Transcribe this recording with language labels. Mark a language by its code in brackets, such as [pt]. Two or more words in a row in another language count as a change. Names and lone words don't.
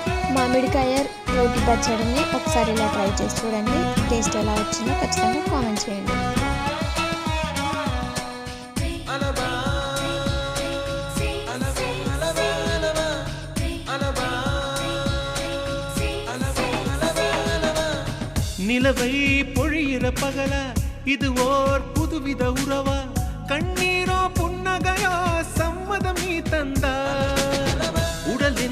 [te] మామిడికాయ రోటి పచ్చడిని ఒకసారి ఇలా ట్రై చేసి చూడండి. టేస్ట్ ఎలా వచ్చిందో ఖచ్చితంగా కామెంట్ చేయండి. [ta] நிலவை பொழியிற பகல இது ஓர் புதுவித உறவா கண்ணீரோ புன்னகையோ சம்மதம் நீ தந்தா உடலின்